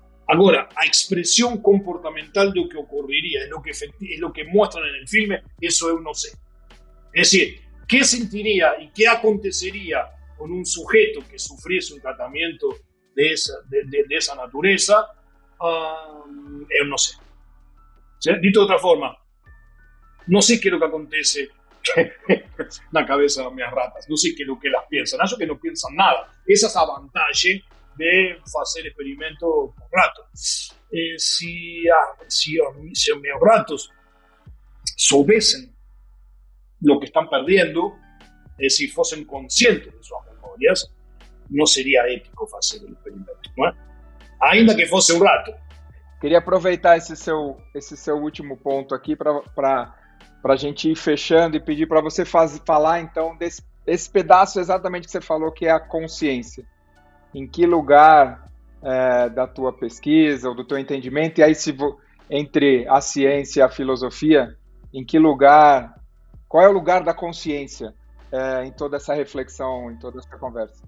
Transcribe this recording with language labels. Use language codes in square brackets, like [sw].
[es] Ahora, a expresión comportamental de lo que ocurriría, es lo que muestran en el filme, eso yo no sé. Es decir, ¿qué sentiría y qué acontecería con un sujeto que sufriese un tratamiento de esa naturaleza? Yo no sé. [pt] Dito de outra forma, não sei que é o que acontece na cabeça das minhas ratas, não sei que é o que elas pensam, acho que não pensam nada. Essa é a vantagem de fazer experimento com ratos. Se os meus ratos soubessem [es] lo que están perdiendo, si fuesen conscientes de sus memorias, no sería ético hacer el experimento, [pt] não é? Ainda que fosse um rato. Queria aproveitar esse seu último ponto aqui para a gente ir fechando e pedir para você falar, então, desse pedaço exatamente que você falou, que é a consciência. Em que lugar da tua pesquisa ou do teu entendimento, e aí entre a ciência e a filosofia, em que lugar, qual é o lugar da consciência em toda essa reflexão, em toda essa conversa?